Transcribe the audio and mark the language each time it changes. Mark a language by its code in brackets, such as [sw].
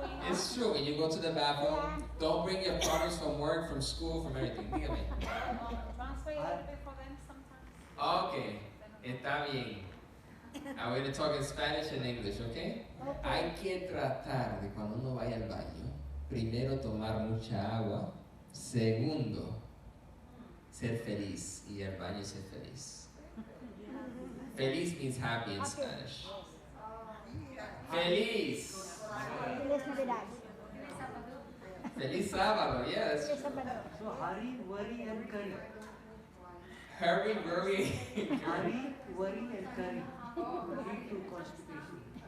[en] It's true, when you go to the bathroom, don't bring your problems from work, from school, from everything. [es] Dígame. [en] translate a little bit for them sometimes. [es] Okay, está bien. [en] I'm going to talk in Spanish and English, okay? [es] Hay que tratar de cuando uno vaya al baño, primero tomar mucha agua, segundo, ser feliz, y el baño ser feliz. [en] Feliz means happy in Spanish. [es] Feliz. Feliz Navidad. Feliz sábado, yes. [en] So hurry, worry and curry. Hurry, worry. Hurry, worry and curry will lead to constipation.